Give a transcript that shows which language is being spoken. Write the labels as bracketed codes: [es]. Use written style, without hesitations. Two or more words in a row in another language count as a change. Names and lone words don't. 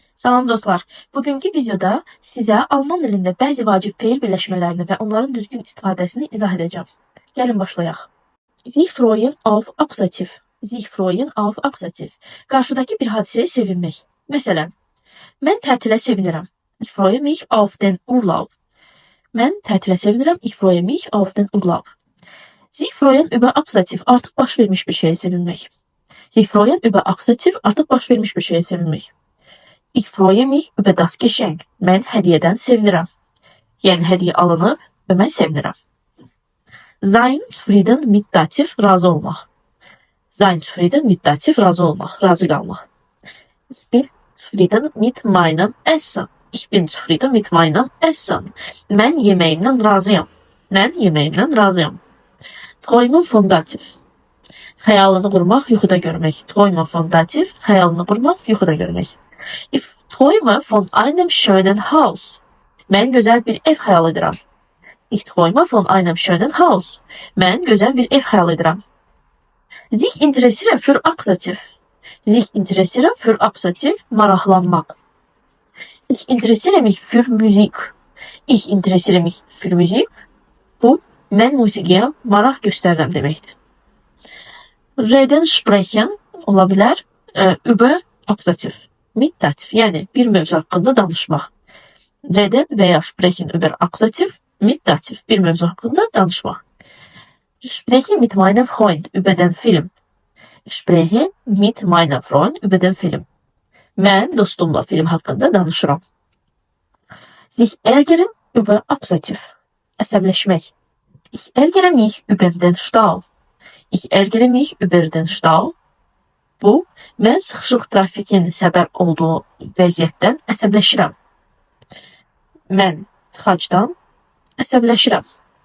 [az] Salam dostlar. Bugünkü videoda sizə Alman dilində bəzi vacib feil birləşmələrini və onların düzgün istifadəsini izah edəcəm. Gəlin başlayaq. [de] Sich freuen auf Akkusativ. Sich freuen auf Akkusativ. [az] Qarşıdakı bir hadisəyə sevinmək. Məsələn, mən tətilə sevinirəm. [de] Ich freue mich auf den Urlaub. [az] Mən tətilə sevinirəm. [de] Ich freue mich auf den Urlaub. Sich freuen über Akkusativ. [az] Artıq baş vermiş bir şeyə sevinmək. [de] Sie freuen über Akkusativ. [az] Artıq baş vermiş bir şeyə sevinmək. [de] Ich freue mich über das Geschenk. [az] Mən hədiyyədən sevinirəm. Yəni hədiyyə alınıb və mən sevinirəm. [de] Sein zufrieden mit dativ [az] razı olmaq. [de] Sein zufrieden mit dativ [az] razı olmaq, razı qalmaq. [de] Ich bin zufrieden mit meinem Essen. Ich bin zufrieden mit meinem Essen. [az] Mən yeməyimdən razıyam. Mən yeməyimdən razıyam. [de] Träumen von dativ. [az] Xəyalını qurmaq, yuxuda görmək. [de] Träumen von dativ, [az] xəyalını qurmaq, yuxuda görmək. [de] Ich träume von einem schönen Haus. [az] Mən gözəl bir ev xəyal edirəm. [de] Ich träume von einem schönen Haus. [az] Mən gözəl bir ev xəyal edirəm. [de] Sich interessieren für Akkusativ. Sich interessieren für Akkusativ, maraqlanmaq. Ich interessiere mich für Musik. Ich interessiere mich für Musik. [az] Bu, mən musiqiyə maraq göstərirəm deməkdir. [de] Reden sprechen [az] ola bilər, [de] über Akkusativ. Mit dativ, [az] yəni bir mövzu haqqında danışmaq. [de] Reden veya sprechen über Akkusativ, mit dativ, [az] bir mövzu haqqında danışmaq. [de] Ich spreche mit meinem Freund über den Film. Ich spreche mit meinem Freund über den Film. [az] Mən dostumla film haqqında danışıram. [de] Sich ärgern über Akkusativ. [az] Əsəbləşmək. [de] Ich ärgere mich über den Stau. Ich ärgere mich über den Stau. [az] Bu, mən sıxışıq trafikin səbəb olduğu vəziyyətdən əsəbləşirəm. Mən tıxacdan əsəbləşirəm.